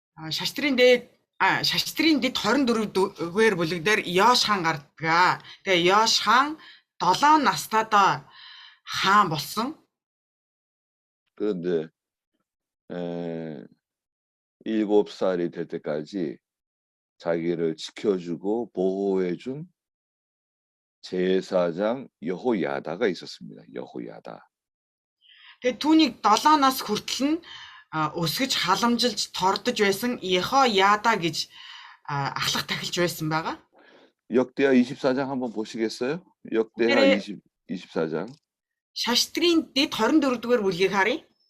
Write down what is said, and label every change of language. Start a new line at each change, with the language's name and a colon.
Mongolian: Шаштрын дэд 24-р бүлэг дээр Йош хаан гардаг. Тэгээ Йош хаан 7 настайдаа хаан болсон.
Korean: 그런데 7살이 될 때까지 자기를 지켜주고 보호해준 제사장 여호야다가 있었습니다. 여호야다.
Mongolian: Тэгээ түүнийг 7 нас хүртэл нь өсгөж халамжилж тордож байсан Йехояда гэж ахлах тахилж байсан байгаа.
Korean: 역대하 24장 한번 보시겠어요? 역대하 네. 24장.
Mongolian: Шаштрын дэд 24-р бүлгийг харъя.